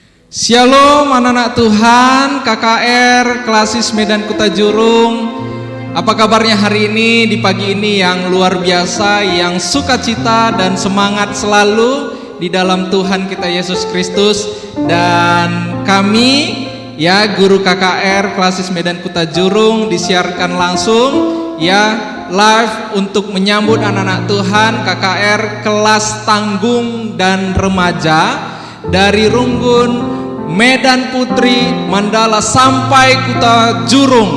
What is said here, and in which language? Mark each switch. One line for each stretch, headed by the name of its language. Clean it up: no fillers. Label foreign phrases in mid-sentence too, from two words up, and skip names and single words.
Indonesian: Shalom anak-anak Tuhan, KKR Klasis Medan Kuta Jurung. Apa kabarnya hari ini, di pagi ini yang luar biasa, yang sukacita dan semangat selalu di dalam Tuhan kita Yesus Kristus. Dan kami ya guru KKR Klasis Medan Kuta Jurung disiarkan langsung ya live untuk menyambut anak-anak Tuhan KKR kelas tanggung dan remaja dari Runggun, Medan Putri, Mandala sampai Kuta Jurung.